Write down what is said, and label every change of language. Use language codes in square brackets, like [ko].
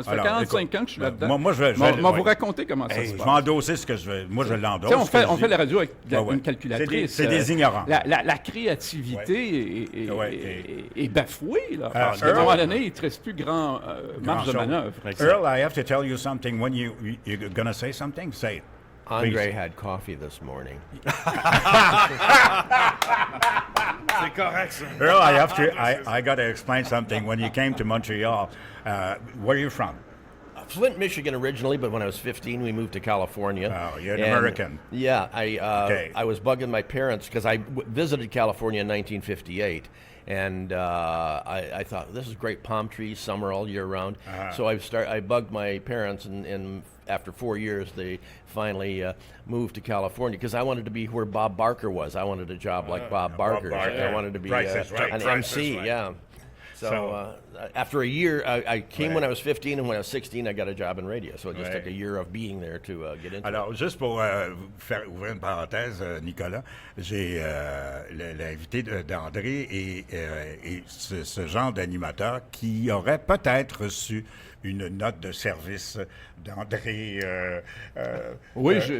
[fr] Moi, ça fait 45 ans que je suis là-dedans. Moi, je vais vous raconter comment ça se passe. Je vais endosser ce que moi, je l'endosse. On fait la radio avec une calculatrice. C'est des ignorants. La créativité est bafouée. Là. À un moment donné, il ne te reste plus grand marge de manœuvre. [en] Earl, I have to tell you something. When you're going to say something, say it. André had coffee this morning. [fr] C'est correct, ça. [en] Earl, I got to explain something. When you came to Montreal, where are you from? Flint, Michigan originally, but when I was 15, we moved to California. Oh, you're an American. Yeah, I was bugging my parents because I visited California in 1958. And I thought, this is great, palm trees, summer all year round. So I bugged my parents, and after 4 years, they finally moved to California because I wanted to be where Bob Barker was. I wanted a job like Bob Barker. I wanted to be an MC, yeah. So after a year, I came when I was 15, and when I was 16, I got a job in radio. So it just took a year of being there to get into [fr] Alors, juste pour faire ouvrir une parenthèse, Nicolas, j'ai l'invité d'André et ce genre d'animateur qui aurait peut-être reçu une note de service d'André. Oui,